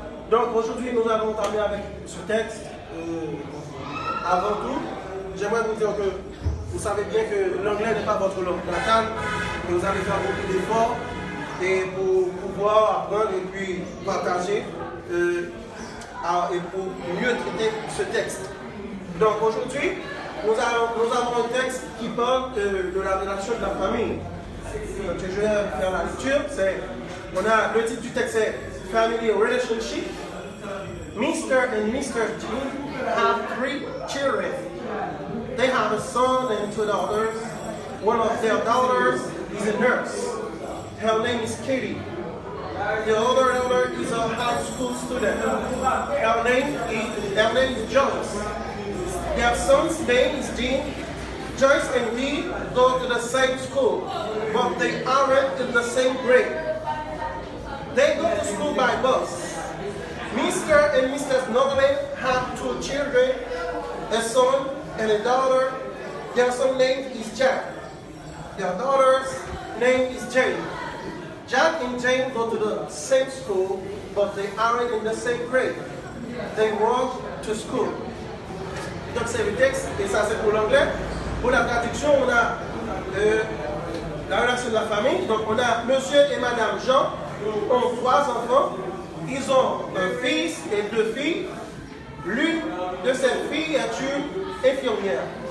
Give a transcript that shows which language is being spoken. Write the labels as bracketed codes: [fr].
[fr] Donc aujourd'hui, nous allons entamer avec ce texte. Avant tout, j'aimerais vous dire que vous savez bien que l'anglais n'est pas votre langue natale, et vous allez faire beaucoup d'efforts et pour pouvoir apprendre et puis partager et pour mieux traiter ce texte. Donc aujourd'hui, nous avons un texte qui parle de la relation de la famille. Donc, je vais faire la lecture. Le titre du texte c'est [en] Family Relationship. Mr. and Mr. G have 3 children. They have a son and 2 daughters. One of their daughters is a nurse. Her name is Katie. The other daughter is a high school student. Her name is Joyce. Their son's name is Dean. Joyce and Lee go to the same school, but they aren't in the same grade. They go to school by bus. Mr. and Mrs. Norman have 2 children, a son and a daughter. Their son's name is Jack. Their daughter's name is Jane. Jack and Jane go to the same school, but they aren't in the same grade. They walk to school. [fr] Donc c'est le texte, et ça c'est pour l'anglais. Pour la traduction, on a la relation de la famille. Donc on a monsieur et madame Jean ont 3 enfants. Ils ont un fils et 2 filles. L'une de ces filles est une infirmière.